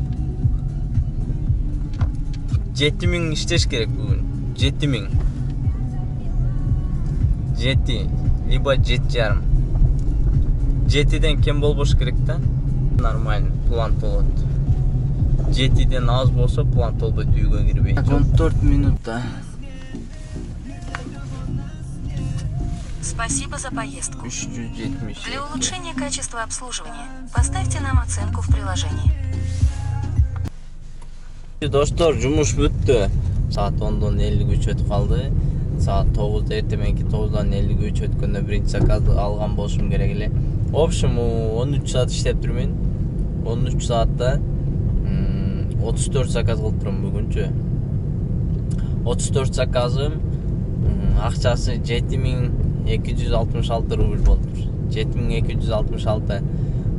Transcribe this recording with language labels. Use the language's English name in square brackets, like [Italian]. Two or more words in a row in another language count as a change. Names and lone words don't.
[Kyrgyz] 7000 иштеш керек бүгүн. 7000. 7, либо 7,5. 7ден кем болбош керек да? Нормально, план болот. 7ден аз болсо план болбойт, үйгө кирбей. 14 минутта. [Russian] Спасибо за поездку. 370. Для улучшения качества обслуживания поставьте нам оценку в приложении. [Kyrgyz] Достор, жумуш бүттү. Saat 10'dan 53 өтүп калды. Saat 9'da эртеменки 9'dan 53 өткөндө биринчи заказды алган болушум керек эле. [Russian] В общем, [Kyrgyz] 13 saat иштеп турмун. 13 saatта 34 заказ кылып турмун бүгүнчү. 34 заказым акчасы 7266 рубль болуптур. 7266.